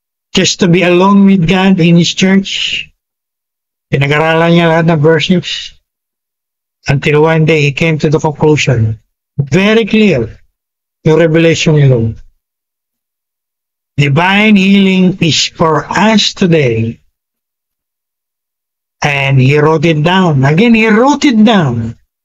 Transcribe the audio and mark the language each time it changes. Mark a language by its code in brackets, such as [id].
[en] Just to be alone with God in His church. [tl] Pinag-aralan niya lahat ng verses. [en] Until one day, he came to the conclusion. Very clear. [tl] Yung revelation nilo. [en] Divine healing is for us today. And he wrote it down. Again, he wrote it down.